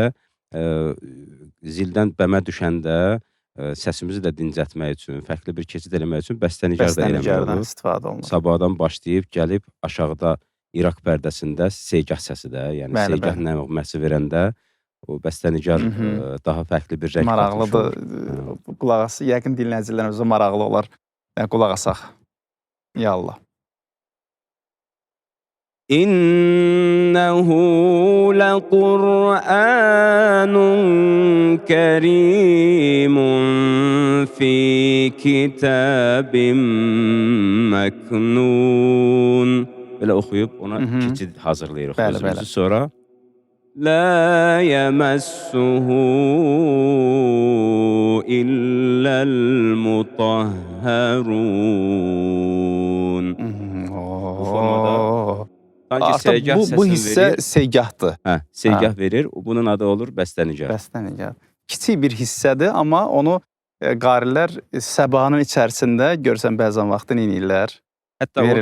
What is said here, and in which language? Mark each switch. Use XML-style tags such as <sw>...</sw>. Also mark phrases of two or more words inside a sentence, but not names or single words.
<az>də zildən bəmə düşəndə səsimizi də dincətmək üçün, fərqli bir keçid eləmək üçün bəstənigar da eləmək Bəstənigardan olur. istifadə olunur. Sabahdan başlayıb gəlib aşağıda İraq pərdəsində seygah səsi də, yəni Bəli, seygah bəli. nəğməsi verəndə o bəstənigar Hı hı. daha fərqli bir rəng qatmış Maraqlıdır. olur. Bu qulaq as, yəqin dinləyicilərimizə maraqlı olar. Qulaq asaq. Yallah.</az> <ar>إنه لقرآن كريم في كتاب مكنون.</ar> <az>Belə oxuyub ona Hı hı. keçid hazırlayırıq Bəli, özümüzü. bəli. Sonra</az> <ar>لا يمسه إلا المطهرون.</ar> <az>Bu formada sanki Artıq seygah bu səsini hissə verir. seygahdır. Seygah verir. Bunun adı olur bəstənigar. Bəstənigar. Kiçik bir hissədir, amma onu qarilər səbanın içərisində görsən bəzən vaxtı neynirlər? Hətta orada</az>